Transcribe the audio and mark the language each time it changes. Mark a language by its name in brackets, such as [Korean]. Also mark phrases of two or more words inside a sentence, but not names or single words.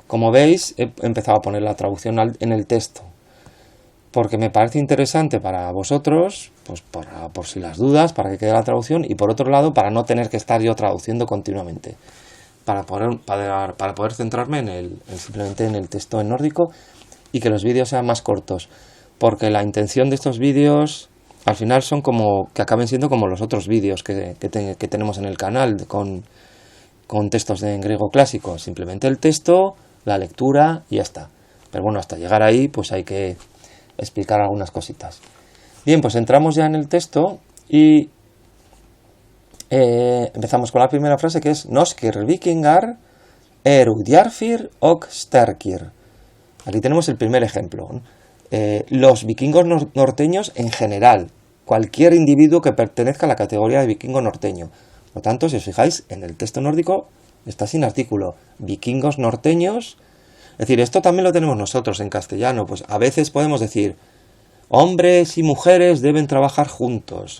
[Spanish] Como veis, he empezado a poner la traducción en el texto porque me parece interesante para vosotros, pues por si las dudas, para que quede la traducción, y por otro lado para no tener que estar yo traduciendo continuamente, para poder centrarme simplemente en el texto en nórdico y que los vídeos sean más cortos, porque la intención de estos vídeos al final son como que acaben siendo como los otros vídeos que tenemos en el canal con textos en griego clásico. Simplemente el texto, la lectura y ya está. Pero bueno, hasta llegar ahí pues hay que explicar algunas cositas. Bien, pues entramos ya en el texto y empezamos con la primera frase, que es [Old Norse] Noskir vikingar djarfir og sterkir. [Spanish] Aquí tenemos el primer ejemplo. Los vikingos norteños en general, cualquier individuo que pertenezca a la categoría de vikingo norteño. Por lo tanto, si os fijáis, en el texto nórdico está sin artículo. Vikingos norteños. Es decir, esto también lo tenemos nosotros en castellano. Pues a veces podemos decir, hombres y mujeres deben trabajar juntos.